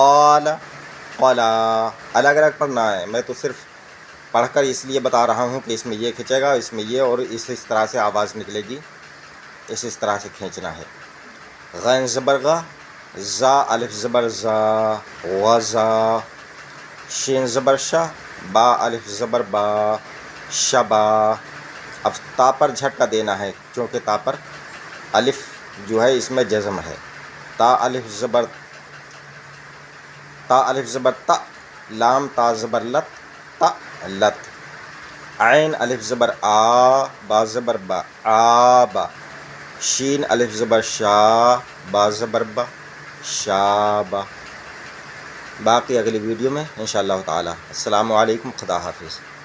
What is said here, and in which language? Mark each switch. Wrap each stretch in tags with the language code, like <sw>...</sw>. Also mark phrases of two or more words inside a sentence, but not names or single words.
<ur>الگ الگ پڑھنا ہے، میں تو صرف پڑھ کر اس لیے بتا رہا ہوں کہ اس میں یہ کھنچے گا، اس میں یہ، اور اس طرح سے آواز نکلے گی، اس طرح سے کھینچنا ہے۔ غین زبر غا، زا الف زبر زا، غزا، شین زبر شا، با الف زبر با، شبا۔ اب تا پر جھٹکا دینا ہے، چونکہ تا پر الف جو ہے اس میں جزم ہے۔ تا الف زبر تا، لام تا زبر لت، تا لت۔ عین الف زبر آ، با زبر با، آبا۔ شین الف زبر شا، با زبر با، شابا۔ باقی اگلی ویڈیو میں</ur> <ar>انشاءاللہ تعالی۔ السلام علیکم،</ar> <ur>خدا حافظ۔</ur>